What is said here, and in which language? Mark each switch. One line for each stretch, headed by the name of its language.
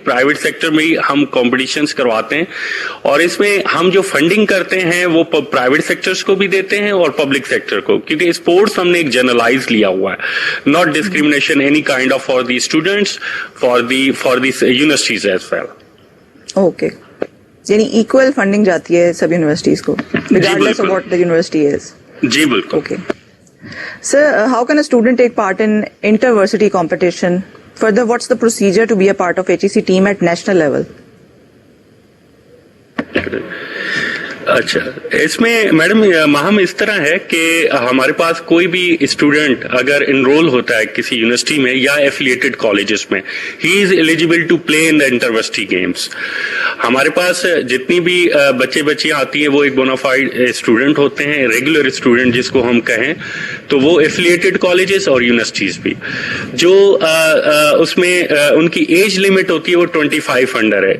Hindi: Private sector में ही हम competitions करवाते हैं, और इसमें हम जो फंडिंग करते हैं वो प्राइवेट सेक्टर्स को भी देते हैं और पब्लिक सेक्टर को, क्योंकि स्पोर्ट्स हमने एक जनरलाइज लिया हुआ है.
English: Not discrimination any kind of for the students, for the universities as well.
Hindi: Okay, यानी इक्वल फंडिंग जाती है सब यूनिवर्सिटीज को,
English: regardless of what the university is.
Hindi: जी बिल्कुल.
English: Okay. Sir, how can a student take part in inter-varsity competition? Further, what's the procedure to be a part of HEC team at national level?
Hindi: अच्छा, इसमें madam Meham इस तरह है कि हमारे पास कोई भी स्टूडेंट अगर इनरोल होता है किसी यूनिवर्सिटी में या एफिलिएटेड कॉलेजेस में,
English: He is eligible to play in the intervarsity games.
Hindi: हमारे पास जितनी भी बच्चियां आती हैं वो एक बोनाफाइड स्टूडेंट होते हैं, रेगुलर स्टूडेंट जिसको हम कहें, तो वो एफिलिएटेड कॉलेजेस और यूनिवर्सिटीज भी, जो उसमें उनकी एज लिमिट होती है वो 25 अंडर है.